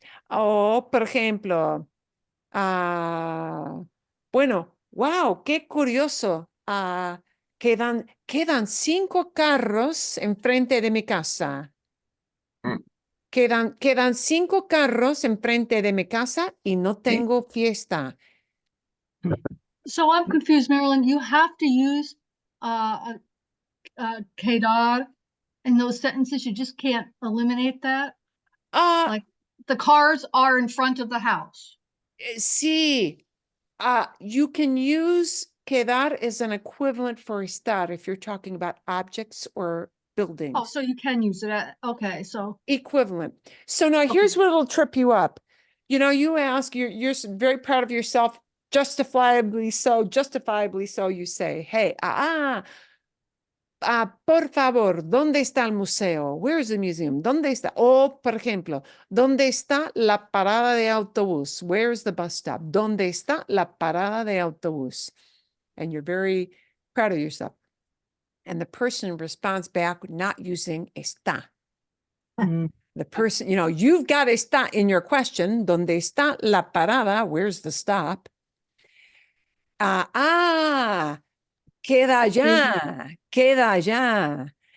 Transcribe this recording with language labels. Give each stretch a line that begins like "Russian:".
Spanish: O, por ejemplo, bueno, wow, qué curioso. Quedan 5 carros enfrente de mi casa. Quedan 5 carros enfrente de mi casa y no tengo fiesta.
English: So I'm confused, Marilyn. You have to use quedar in those sentences. You just can't eliminate that. Like the cars are in front of the house.
Spanish: Sí.
English: You can use quedar as an equivalent for estar if you're talking about objects or buildings. Oh, so you can use it. Okay, so Equivalent. So now here's what'll trip you up. You know, you ask, you're very proud of yourself, justifiably so, you say, hey, por favor, ¿dónde está el museo? Where is the museum? ¿Dónde está?
Spanish: O, por ejemplo, ¿dónde está la parada de autobús? Where is the bus stop? ¿Dónde está la parada de autobús?
English: And you're very proud of yourself. And the person responds back not using está. The person, you know, you've got está in your question.
Spanish: ¿Dónde está la parada? Where's the stop? Queda allá.